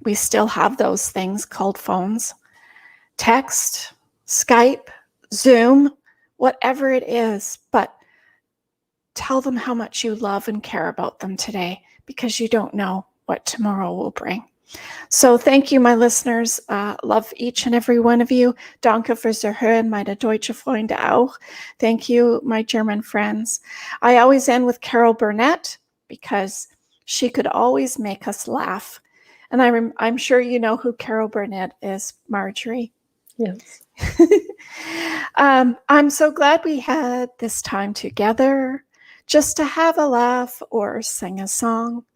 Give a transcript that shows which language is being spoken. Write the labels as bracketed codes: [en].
[en] We still have those things called phones. Text, Skype, Zoom, whatever it is, but tell them how much you love and care about them today, because you don't know what tomorrow will bring. So thank you, my listeners. Love each and every one of you. [de] Danke fürs Erhören, meine deutsche Freunde auch. [en] Thank you, my German friends. I always end with Carol Burnett, because she could always make us laugh. And I'm sure you know who Carol Burnett is, Marjorie. Yes. I'm so glad we had this time together just to have a laugh or sing a song.